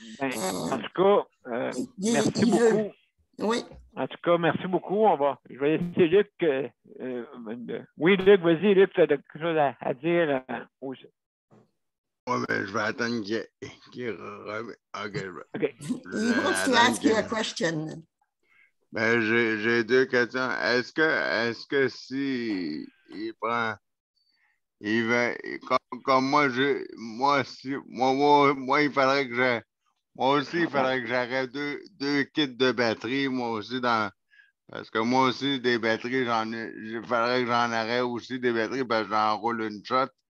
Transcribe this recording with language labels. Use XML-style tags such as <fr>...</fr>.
<fr>En tout cas, merci beaucoup. Oui. En tout cas, merci beaucoup. Je vais laisser Luc. Oui, Luc, vas-y, Luc, tu as quelque chose à dire aussi. Oui, mais je vais attendre qu'il revienne. OK.</fr> <en>He wants to ask you a question.</en> <fr>Ben, j'ai deux questions. Est-ce que si il prend, il va, comme moi, il faudrait que il faudrait que j'arrête deux kits de batterie, moi aussi, Parce que moi aussi, des batteries, il faudrait que j'en aurais aussi des batteries parce que j'en roule une shot.</fr>